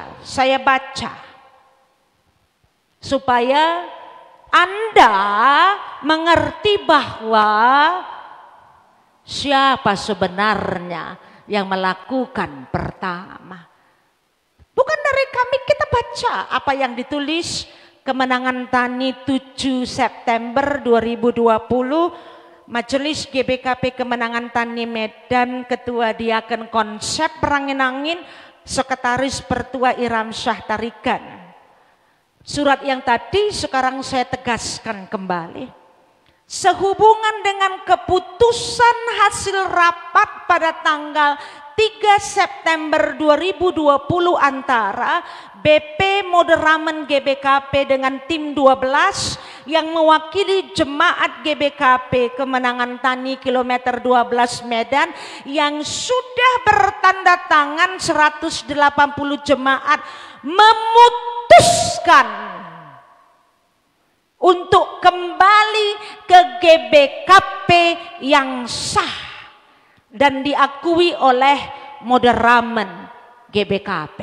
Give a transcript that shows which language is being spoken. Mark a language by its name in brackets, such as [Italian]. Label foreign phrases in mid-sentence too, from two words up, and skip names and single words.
[Indonesian] Saya baca supaya Anda mengerti bahwa siapa sebenarnya yang melakukan pertama. Bukan dari kami, kita baca apa yang ditulis Kemenangan Tani 7 September 2020. Majelis GBKP Kemenangan Tani Medan, Ketua Diaken Konsep Rangin-Angin, Sekretaris Pertua Iram Syah Tarigan. Surat yang tadi sekarang saya tegaskan kembali. Sehubungan dengan keputusan hasil rapat pada tanggal 3 September 2020 antara BP Moderamen GBKP dengan tim 12 yang mewakili jemaat GBKP Kemenangan Tani kilometer 12 Medan yang sudah bertanda tangan 180 jemaat memutuskan untuk kembali ke GBKP yang sah dan diakui oleh Moderamen GBKP.